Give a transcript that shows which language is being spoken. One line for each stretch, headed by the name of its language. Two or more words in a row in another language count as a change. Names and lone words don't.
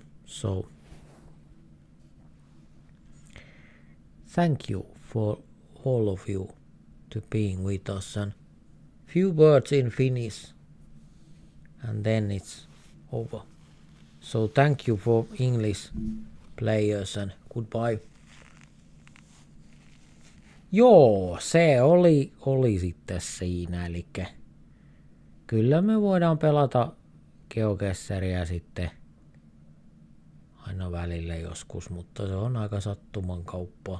English: So thank you for all of you to being with us, and few words in Finnish and then it's over. So thank you for English players and goodbye.
Finnish: Joo, se oli sitten siinä, eli kyllä me voidaan pelata GeoGuessria sitten aina välillä joskus, mutta se on aika sattuman kauppaa.